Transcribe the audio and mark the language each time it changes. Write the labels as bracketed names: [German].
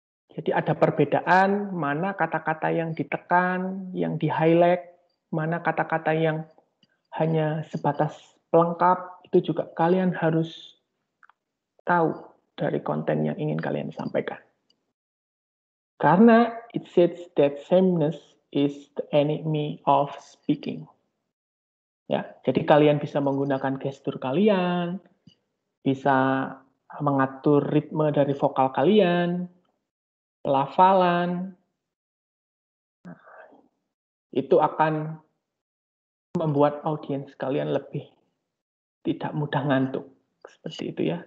[Indonesian] Jadi ada perbedaan mana kata-kata yang ditekan, yang di-highlight, mana kata-kata yang hanya sebatas pelengkap, itu juga kalian harus tahu dari konten yang ingin kalian sampaikan. [English] Karena it says that sameness is the enemy of speaking. [Indonesian] Ya, jadi kalian bisa menggunakan gestur kalian, bisa mengatur ritme dari vokal kalian, pelafalan. Itu akan membuat audiens kalian lebih tidak mudah ngantuk. Seperti itu ya.